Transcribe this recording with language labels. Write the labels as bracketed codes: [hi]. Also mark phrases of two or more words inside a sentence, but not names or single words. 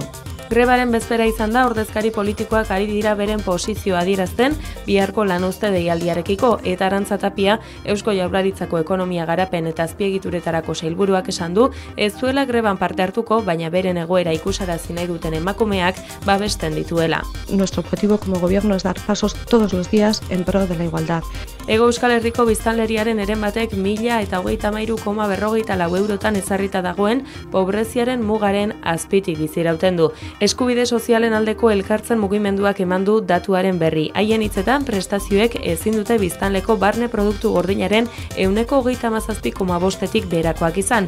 [eu] Grebaren bezpera izan da ordezkari politikoak ari dira beren posizioa adierazten biharko lanuzte deialdiarekiko eta Arantza Tapia Eusko Jaurlaritzako ekonomia garapen eta azpiegituretarako sailburuak esan du ez zuela greban parte hartuko, baina beren egoera ikusarazi nahi duten emakumeak babesten dituela. [es] Nuestro objetivo como gobierno es dar pasos todos los días en pro de la igualdad. [eu] Hego Euskal Herriko biztanleriaren eren batek 1.033,44 eurotan ezarrita dagoen pobreziaren mugaren azpitik bizirauten du. Eskubide sozialen aldeko elkartzen mugimenduak eman du datuaren berri. Haien hitzetan prestazioek ezin dute biztanleko barne produktu gordinaren 137,5tik beherakoak izan.